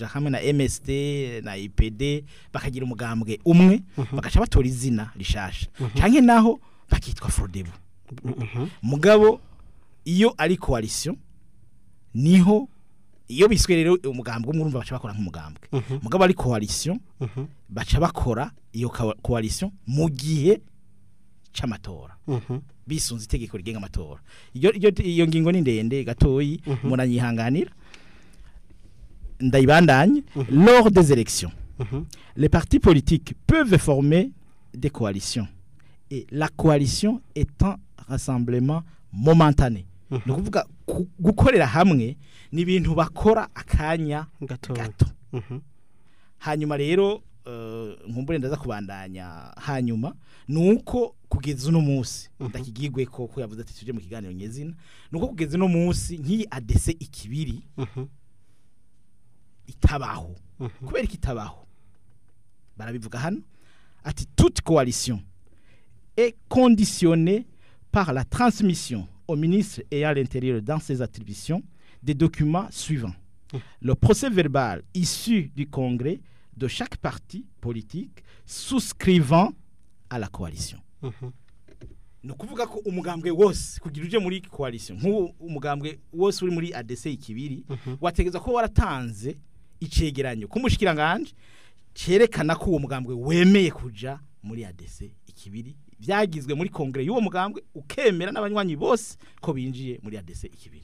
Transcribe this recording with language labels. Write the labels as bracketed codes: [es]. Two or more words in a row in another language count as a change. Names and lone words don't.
[rn] hamwe na MSD na IPD bakagira umugambwe umwe bakaca batora izina rishasha canke naho bakitwa Frodebu mugabo iyo ari coalition niho iyo biswe rero umugambwe umurumva baca bakora nk'umugambwe mugabo ari coalition baca bakora iyo coalition mu gihe c'amatora bisunze itegeko rigenga amatora iyo ngingo ni ndende gatoyi muranyihanganira ndayibandanye [fr] lors des élections les partis politiques peuvent former des coalitions et la coalition est un rassemblement momentané [rn] no kuvuga gukorera hamwe ni ibintu bakora akanya gato hanyuma rero nkumbure ndaza kubandanya hanyuma nuko kugeza uno munsi ndakigigwe ko yavuze ati tuje mu kiganiro nyezina nuko kugeza uno munsi nki ADC ikibiri itabaho kubera kitabaho barabivuga hano ati [fr] toute coalition est conditionnée par la transmission au ministre et à l'intérieur dans ses attributions des documents suivants. Le procès verbal issu du congrès de chaque parti politique souscrivant à la coalition. [rn] No kuvuga ko umugambwe wose kugira uje muri coalition nko umugambwe wose uri muri ADC ikibiri wategeza ko waratanze icegeranyo kumushikiranganje cerekana ko uwo mugambwe wemeye kuja muri ADC ikibiri byagizwe muri kongre y'uwo mugambwe ukemera n'abanywanyi bose ko binjiye muri ADC ikibiri.